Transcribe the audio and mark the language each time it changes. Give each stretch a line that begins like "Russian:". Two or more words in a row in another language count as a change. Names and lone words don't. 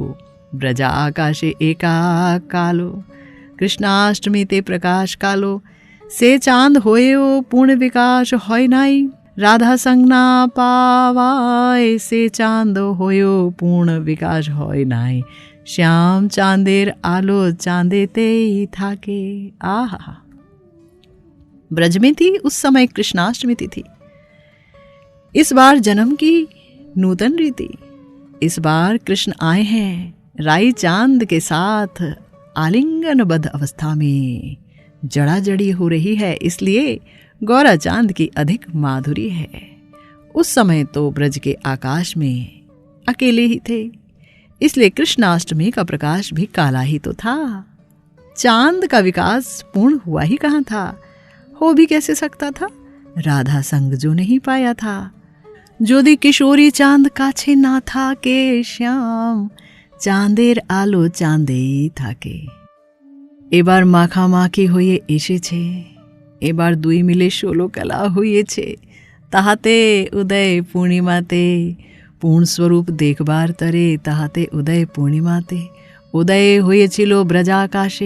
Bangla: ব্রজা আকাশে একা কালো, কৃষ্ণাষ্টমীতে প্রকাশ কালো। সে চাঁদ হয়েও পূর্ণ বিকাশ হয় নাই, রাধা সঙ্গ না পাওয়ায়। সে চাঁদ হয়েও পূর্ণ বিকাশ হয় নাই, শ্যাম চাঁদের আলো চাঁদেতেই থাকে।
Hindi: आहा, ब्रज में थी उस समय कृष्णाष्टमी तिथि। इस बार जन्म की नूतन रीति। इस बार कृष्ण आए हैं राई चांद के साथ आलिंगनबद्ध अवस्था में। जड़ाजड़ी हो रही है, इसलिए गौरा चांद की अधिक माधुरी है। उस समय तो ब्रज के आकाश में अकेले ही थे, इसलिए कृष्णाष्टमी का प्रकाश भी काला ही तो था। चांद का विकास पूर्ण हुआ ही कहाँ था, हो भी कैसे सकता था। राधा संग जो नहीं पाया था,
Bangla: যদি কিশোরী চাঁদ কাছে না থাকে শ্যাম চাঁদের আলো চাঁদেই থাকে। এবার মাখামাখি হয়ে এসেছে, এবার দুই মিলে 16 কলা হইয়েছে, তাহাতে উদয় পূর্ণিমাতে পূর্ণস্বরূপ দেখবার তরে, তাহাতে উদয় পূর্ণিমাতে উদয় হয়েছিল ব্রজাকাশে।